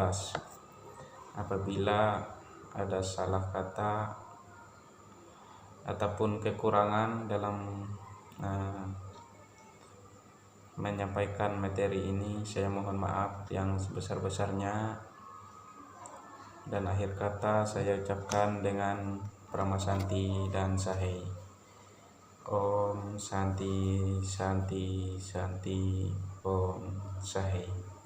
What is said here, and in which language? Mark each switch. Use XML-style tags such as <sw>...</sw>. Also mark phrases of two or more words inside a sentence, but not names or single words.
<id>Apabila ada salah kata ataupun kekurangan dalam menyampaikan materi ini, saya mohon maaf yang sebesar-besarnya, dan akhir kata saya ucapkan dengan</id> <sa>Prama Santi</sa> <id>dan Sahe.</id> <sa>Om Santi Santi Santi Om Sahe.</sa>